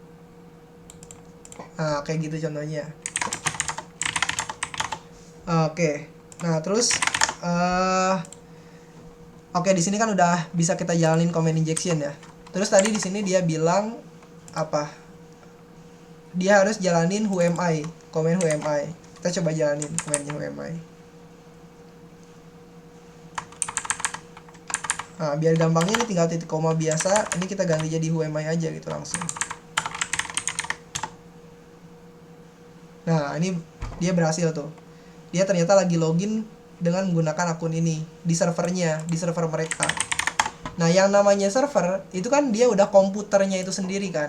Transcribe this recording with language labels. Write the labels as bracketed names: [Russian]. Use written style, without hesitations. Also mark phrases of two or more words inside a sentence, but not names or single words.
[Indonesian] Nah, kayak gitu contohnya. Oke. Nah, terus oke, di sini kan udah bisa kita jalanin [English] comment injection [Indonesian] ya. Terus tadi di sini dia bilang apa? Dia harus jalanin [English] who am I, comment who am I. [Indonesian] Kita coba jalanin commentnya [English] who am I. [Indonesian] Nah, biar gampangnya ini tinggal titik koma biasa, ini kita ganti jadi [English] who am I [Indonesian] aja gitu langsung. Nah, ini dia berhasil tuh. Dia ternyata lagi login dengan menggunakan akun ini di servernya, di server mereka. Nah, yang namanya server itu kan dia udah komputernya itu sendiri kan.